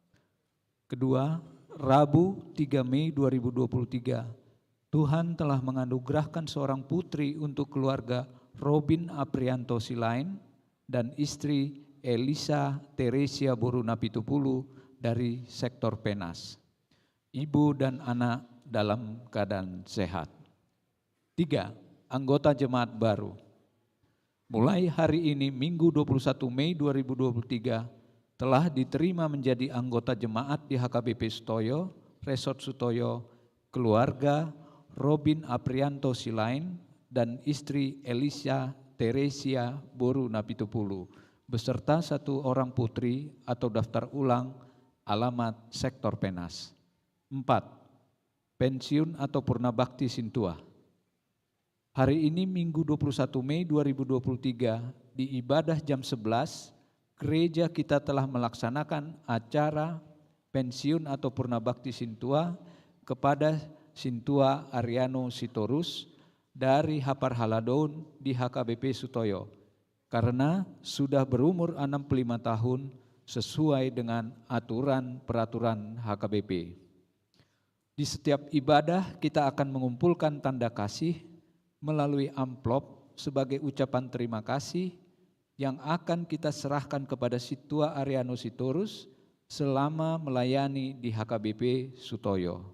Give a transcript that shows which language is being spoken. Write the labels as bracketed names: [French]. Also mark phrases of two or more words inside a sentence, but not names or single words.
[Indonesian] Kedua, Rabu 3 Mei 2023, Tuhan telah menganugerahkan seorang putri untuk keluarga Robin Aprianto Silain dan istri Elisa Teresia Borunapitupulu dari sektor Penas. Ibu dan anak dalam keadaan sehat. 3. Anggota jemaat baru. Mulai hari ini Minggu 21 Mei 2023 telah diterima menjadi anggota jemaat di HKBP Sutoyo, Resort Sutoyo, keluarga Robin Aprianto Silain dan istri Elisa Teresia Borunapitupulu beserta satu orang putri atau daftar ulang alamat sektor Penas. 4. Pensiun atau Purnabakti Sintua. Hari ini Minggu 21 Mei 2023 di ibadah jam 11, gereja kita telah melaksanakan acara pensiun atau Purnabakti Sintua kepada Sintua Ariano Sitorus dari Hapar Haladoun di HKBP Sutoyo karena sudah berumur 65 tahun sesuai dengan aturan peraturan HKBP. Di setiap ibadah kita akan mengumpulkan tanda kasih melalui amplop sebagai ucapan terima kasih yang akan kita serahkan kepada Sintua Ariano Sitorus selama melayani di HKBP Sutoyo.